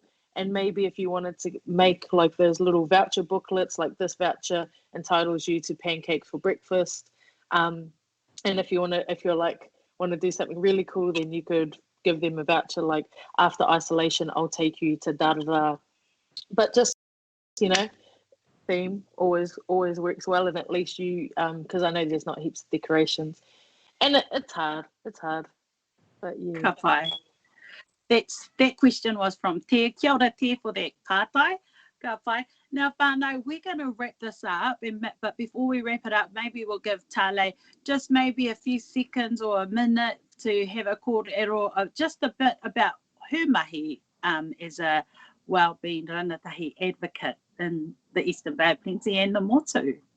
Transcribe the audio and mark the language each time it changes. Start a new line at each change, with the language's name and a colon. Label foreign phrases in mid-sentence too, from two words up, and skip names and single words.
English: And maybe if you wanted to make like those little voucher booklets, like this voucher entitles you to pancakes for breakfast, and if you're like want to do something really cool, then you could give them a voucher like, after isolation I'll take you to da da da. But just, theme always works well, and at least you, because I know there's not heaps of decorations, and it's hard, but yeah.
Māori: Ka pai.
English: That question was from Te.
Māori: Kia ora Te
English: for that
Māori: pātai. Ka pai.
English: Now, whānau, we're going to wrap this up, but before we wrap it up, maybe we'll give Tale just maybe a few seconds or a minute to have a kōrero of just a bit about her mahi as a wellbeing rangatahi advocate in the Eastern Bay of Plenty and the Motu.